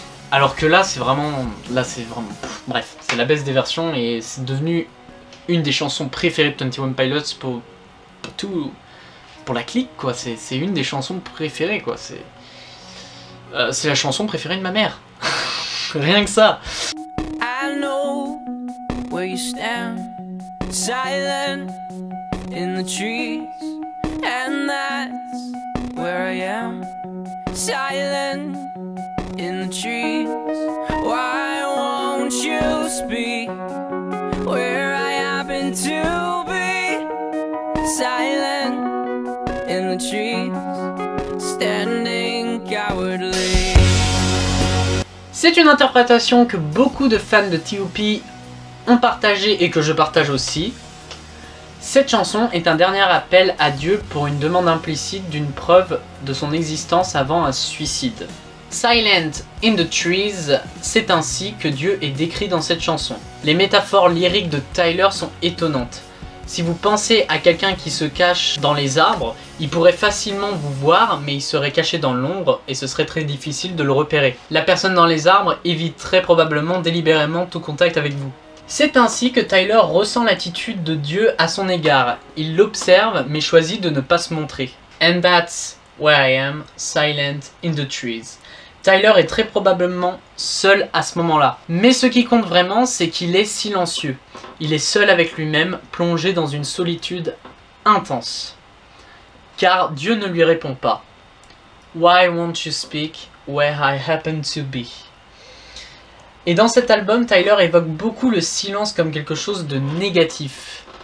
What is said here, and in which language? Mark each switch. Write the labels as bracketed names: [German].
[French] Alors que là, c'est vraiment... Bref, c'est la baisse des versions et c'est devenu une des chansons préférées de 21 Pilots pour la clique, quoi. C'est une des chansons préférées, quoi. C'est la chanson préférée de ma mère. Rien que ça. [English] I know where you stand, silent in the trees, and that's where I am, silent in the trees. Why won't you speak where I happen to be, silent in the trees, standing cowardly. [French] C'est une interprétation que beaucoup de fans de T.O.P. ont partagée et que je partage aussi. Cette chanson est un dernier appel à Dieu pour une demande implicite d'une preuve de son existence avant un suicide. Silent in the Trees, c'est ainsi que Dieu est décrit dans cette chanson. Les métaphores lyriques de Tyler sont étonnantes. Si vous pensez à quelqu'un qui se cache dans les arbres, il pourrait facilement vous voir, mais il serait caché dans l'ombre et ce serait très difficile de le repérer. La personne dans les arbres évite très probablement délibérément tout contact avec vous. C'est ainsi que Tyler ressent l'attitude de Dieu à son égard. Il l'observe, mais choisit de ne pas se montrer. [English] And that's where I am, silent in the trees. [French] Tyler est très probablement seul à ce moment-là. Mais ce qui compte vraiment, c'est qu'il est silencieux. Il est seul avec lui-même, plongé dans une solitude intense. Car Dieu ne lui répond pas. [English] Why won't you speak where I happen to be? [French] Et dans cet album, Tyler évoque beaucoup le silence comme quelque chose de négatif.